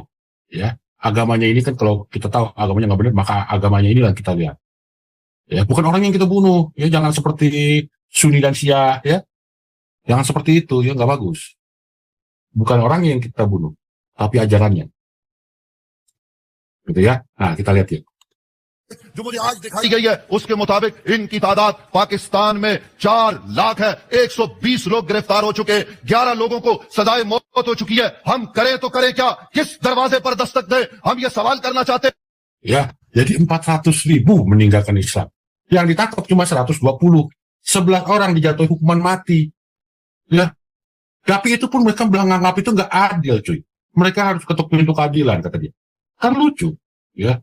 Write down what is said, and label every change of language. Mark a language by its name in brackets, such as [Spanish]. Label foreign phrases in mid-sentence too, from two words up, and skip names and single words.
[Indonesian] Ya, agamanya ini kan kalau kita tahu agamanya nggak benar, maka agamanya inilah kita lihat. Ya, bukan orang yang kita bunuh, ya, jangan seperti Sunni dan Syiah, ya, jangan seperti itu, ya, nggak bagus. Bukan orang yang kita bunuh, tapi ajarannya, gitu ya. Nah, kita lihat ya. [Hindi] जो मुझे आज दिखाई गई है उसके मुताबिक इनकी तादाद पाकिस्तान में 4 लाख है। 120 लोग गिरफ्तार हो चुके, 11 लोगों को सजाए मौत हो चुकी है। हम करें तो करें क्या, किस दरवाजे पर दस्तक दें, हम ये सवाल करना चाहते हैं। [Indonesian] Ya, jadi 400.000 meninggalkan Islam. Yang ditangkap cuma 120, 11 orang dijatuhi hukuman mati. Ya, tapi itu pun mereka menganggap itu nggak adil, cuy. Mereka harus ketuk pintu keadilan, kata dia. Kan lucu, ya.